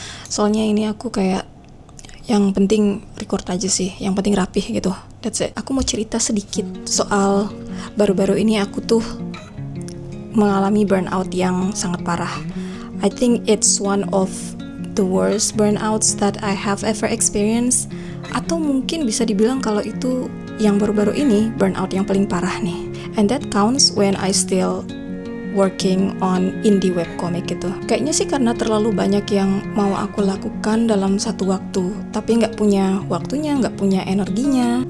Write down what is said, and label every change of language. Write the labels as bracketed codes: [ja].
[id] Soalnya ini aku kayak yang penting record aja sih, yang penting rapih gitu. [en] That's it. [id] Aku mau cerita sedikit soal baru-baru ini aku tuh mengalami burnout yang sangat parah. [en] I think it's one of the worst burnouts that I have ever experienced. [id] Atau mungkin bisa dibilang kalau itu yang baru-baru ini burnout yang paling parah nih. [en] And that counts when I still working on indie webcomic [id] gitu. Kayaknya sih karena terlalu banyak yang mau aku lakukan dalam satu waktu, tapi nggak punya waktunya, nggak punya energinya.